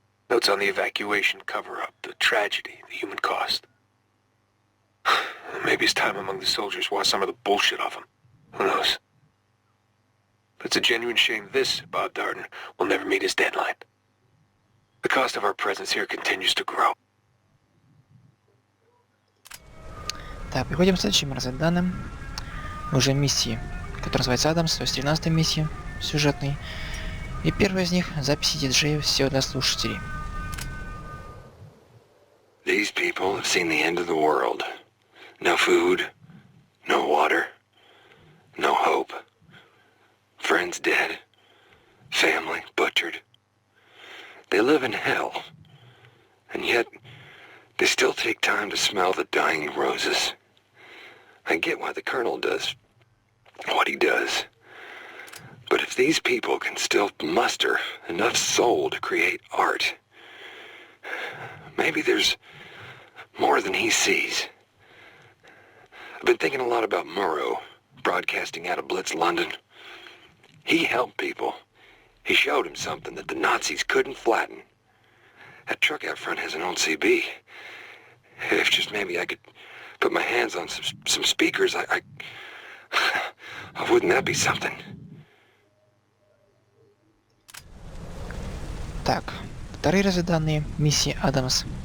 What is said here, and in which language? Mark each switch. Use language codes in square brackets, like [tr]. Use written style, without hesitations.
[en] Notes on the evacuation cover-up, the tragedy, the human cost. Maybe his time among the soldiers washed some of the bullshit off him. Who knows? But it's a genuine shame this, Bob Darden, will never meet his deadline. The cost of our presence here continues to grow. [ru] Так, переходим к следующим разведданным. Уже миссии, которая называется Адамс, то есть 13-я миссия сюжетной. И первая из них — записи диджея, все для слушателей. [en] These people have seen the end of the world. No food, no water, no hope. Friends dead, family butchered. They live in hell, and yet they still take time to smell the dying roses. I get why the Colonel does what he does. But if these people can still muster enough soul to create art, maybe there's More than he sees. I've been thinking a lot about Murrow, broadcasting out of Blitz, London. He helped people. He showed him something that the Nazis couldn't flatten. That truck out front has an old CB. If just maybe I could put my hands on some speakers, wouldn't that be something? [ru] Так, вторые разведданные миссии Адамс.